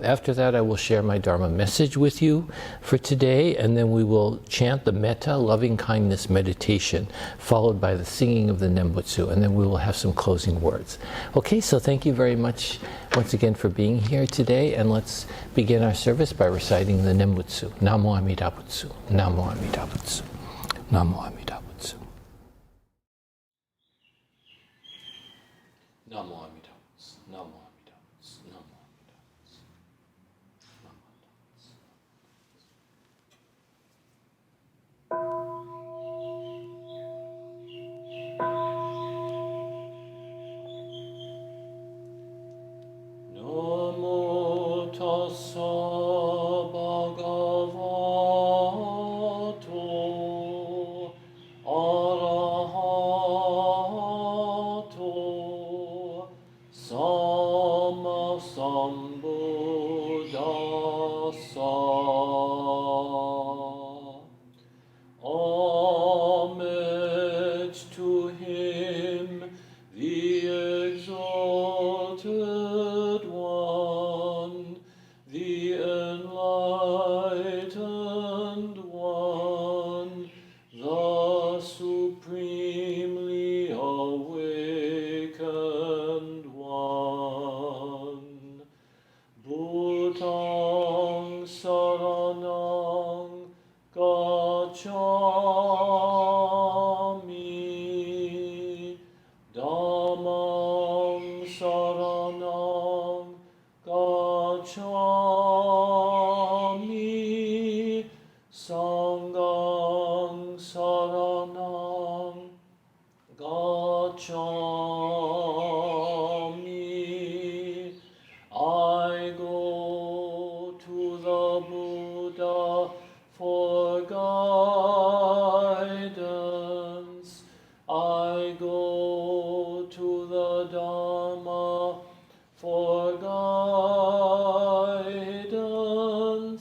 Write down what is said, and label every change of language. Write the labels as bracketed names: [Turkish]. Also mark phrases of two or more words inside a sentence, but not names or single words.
[English] After that, I will share my Dharma message with you for today, and then we will chant the Metta, loving kindness meditation, followed by the singing of the Nembutsu, and then we will have some closing words. Okay, so thank you very much once again for being here today, and let's begin our service by reciting the Nembutsu. [Japanese] 南無阿弥陀仏、南無阿弥陀仏、南無阿弥陀仏. 南無阿弥陀仏、南無阿弥陀仏、南無阿弥陀仏、南無阿弥陀仏. [Pali] Namo tassa bhagavato arahato samma sambuddhassa. [English] Homage to him, the exalted one, the enlightened one, the supremely awakened one. [Pali] Bhutang saranang gacchami, dhammang saranang gacchami, sanghang saranang gacchami. [English] I go to the Buddha for guidance. I go to the Dharma for guidance.